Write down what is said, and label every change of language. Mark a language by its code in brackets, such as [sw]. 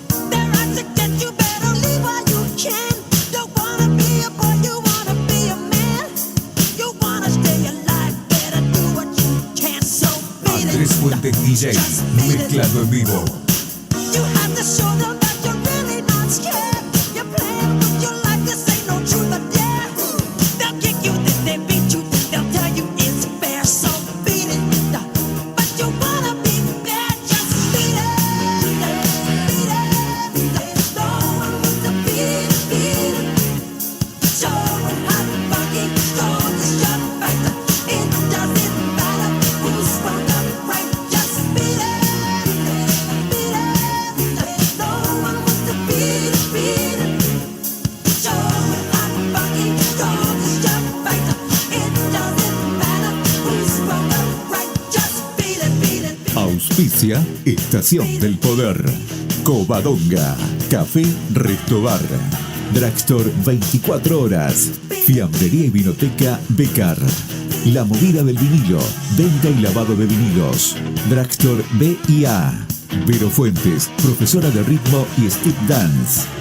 [en] They're out to get you, better leave while you can. Don't wanna be a boy, you wanna be a man. You wanna stay alive, better do what you can. So beat [es] Andrés [en] it. [es] Fuentes DJ, mezclado en vivo. [en] You have to show them that you're really not scared. You're playing with your life, this ain't no truth or dare. They'll kick you, then they beat you, then they'll tell you it's fair. So beat it, but you wanna be bad, just beat it. Beat it, no one wants to beat it, beat it. Showing how funky, strong is your fighter. It doesn't matter who's wrong or right, just beat it. Beat it, no one wants to beat it, beat it. Showing how funky, strong is your fighter. It doesn't matter who's wrong or right, just beat it, beat it. [es] Auspicia Estación del Poder. Covadonga, Café Restobar. Drugstore 24 horas. Fiambrería y Vinoteca Becar. La movida del vinilo. Venta y lavado de vinilos. Drugstore B&A. Vero Fuentes, profesora de ritmo y street dance.